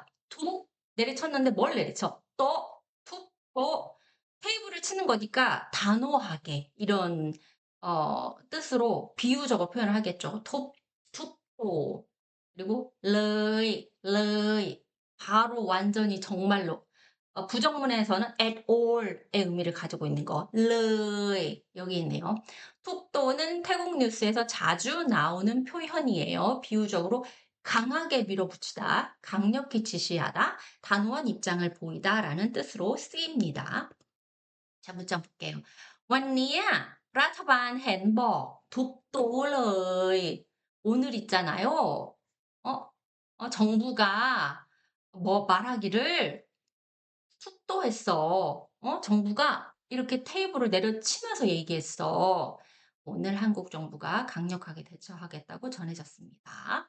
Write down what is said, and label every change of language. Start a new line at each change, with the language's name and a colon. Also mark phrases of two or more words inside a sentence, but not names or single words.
Korean: 툭 내리쳤는데 뭘 내리쳐? 또 툭 테이블을 치는 거니까 단호하게 이런 뜻으로 비유적으로 표현을 하겠죠. 톱, 툭, 또 그리고 르이 바로 완전히 정말로 부정문에서는
English: at all
Korean: 의 의미를 가지고 있는 거 르이 여기 있네요. 툭도는 태국 뉴스에서 자주 나오는 표현이에요. 비유적으로 강하게 밀어붙이다, 강력히 지시하다, 단호한 입장을 보이다라는 뜻으로 쓰입니다. 자, 문장 볼게요.
Thai: วันเนี้ยรัฐบาลเห็นบอกทุกโต๊ะเลย
Korean: 오늘 있잖아요. 어, 정부가 뭐 말하기를 숙도했어. 정부가 이렇게 테이블을 내려치면서 얘기했어. 오늘 한국 정부가 강력하게 대처하겠다고 전해졌습니다.